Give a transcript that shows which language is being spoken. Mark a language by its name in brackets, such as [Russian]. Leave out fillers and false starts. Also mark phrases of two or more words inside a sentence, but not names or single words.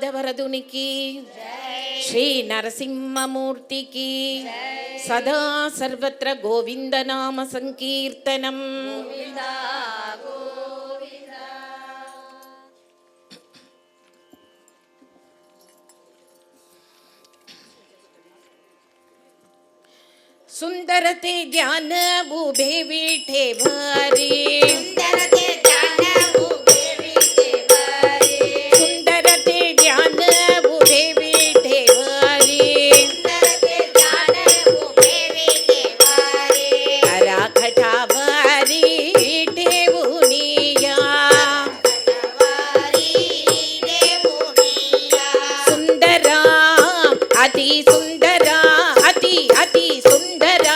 [Telugu] వీరభద్రునికి శ్రీ నరసింహమూర్తికి సదా సర్వత్ర గోవింద నామ సంకీర్తనం. [Marathi] सुंदरते ध्यान उभे विठेवरी, सुंदरते ध्यान उभे विठेवरी, सुंदरते ध्यान उभे विठेवरी, सुंदरते ध्यान उभे विठेवरी, कराखटावरी ठेवुनिया, खटावरी देवुनिया, सुंदरा अति सुंदरा अति अति सुंदरा